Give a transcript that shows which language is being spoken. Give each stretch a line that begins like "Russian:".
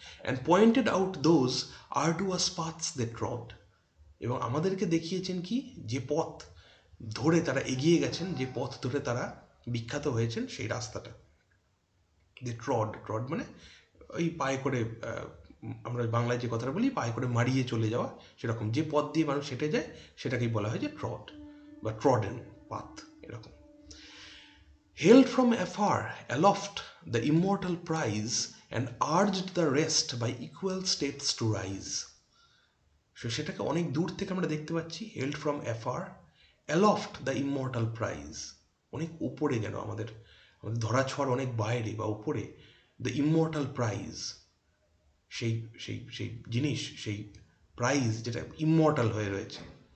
English: and pointed out those arduous paths they trod,
Bangla: এবং আমাদেরকে দেখিয়েছেন কি যে পথ ধরে তারা এগিয়ে গেছেন, যে পথ ধরে তারা বিখ্যাত হয়েছেন সেই রাস্তাটা। যে ট্রড মানে ওই পায়ে করে, আমরা বাংলায় যে কথাটা বলি পায়ে করে মারিয়ে চলে যাওয়া, সেরকম যে পথ দিয়ে মানুষ হেঁটে যায় সেটাকেই বলা হয় যে ট্রড বা ট্রডেন পাথ এরকম।
English: Hailed from afar, aloft, the immortal prize, and urged the rest by equal steps to rise.
Bangla: So সেটাকে অনেক দূর থেকে আমরা দেখতে পাচ্ছি।
English: Hailed from afar, aloft, the immortal prize,
Bangla: অনেক উপরে যেন আমাদের ধরাছোঁয়ার অনেক বাইরে বা উপরে,
English: the immortal prize,
Bangla: সেই সেই সেই জিনিস, সেই প্রাইজ যেটা ইমমর্টাল হয়ে রয়েছে।